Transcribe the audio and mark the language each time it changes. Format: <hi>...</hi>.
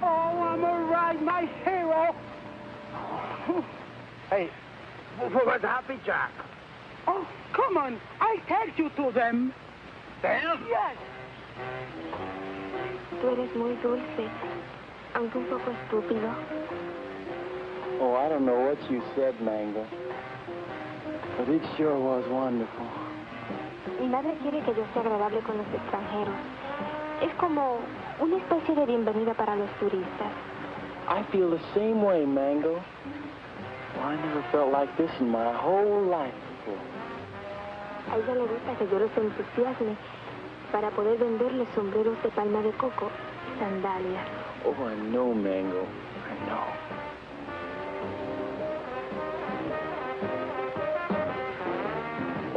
<en>Oh, I'm all right, my hero. Hey, where's Happy Jack? Oh, come on. I'll take you to them. Them? Yes.</en> <es>Tú eres muy dulce, aunque un poco estúpido.</es> <en>Oh, I don't know what you said, Mango. But it sure was wonderful.</en> <es>Mi madre quiere que yo sea agradable con los extranjeros. Es como una especie de bienvenida para los turistas.</es> <en>I feel the same way, Mango. Well, I never felt like this in my whole life before.</en> <es>A ella le gusta que yo los entusiasme para poder venderles sombreros de palma de coco y sandalias.</es> <en>Oh, I know, Mango. I know.</en>